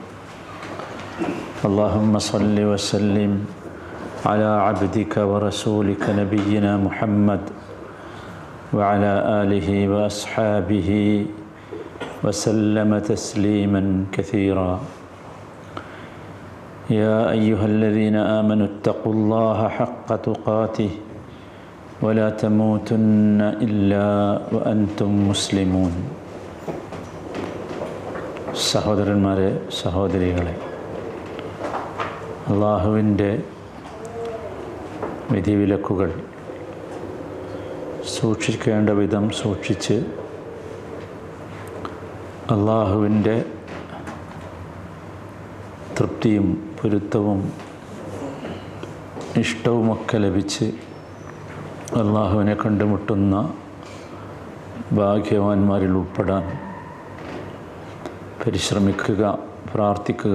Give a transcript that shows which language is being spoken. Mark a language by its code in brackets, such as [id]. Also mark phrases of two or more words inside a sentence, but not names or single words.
[ar] اللهم صل وسلم على عبدك ورسولك نبينا محمد وعلى آله وأصحابه وسلم تسليمًا كثيرا. يا أيها الذين آمنوا اتقوا الله حق تقاته ولا تموتن إلا وأنتم مسلمون. [ml] സഹോദരന്മാരെ, സഹോദരികളെ, അള്ളാഹുവിൻ്റെ വിധിവിലക്കുകൾ സൂക്ഷിക്കേണ്ട വിധം സൂക്ഷിച്ച് അള്ളാഹുവിൻ്റെ തൃപ്തിയും പൊരുത്തവും ഇഷ്ടവുമൊക്കെ ലഭിച്ച് അള്ളാഹുവിനെ കണ്ടുമുട്ടുന്ന ഭാഗ്യവാന്മാരിൽ ഉൾപ്പെടാൻ പരിശ്രമിക്കുക, പ്രാർത്ഥിക്കുക.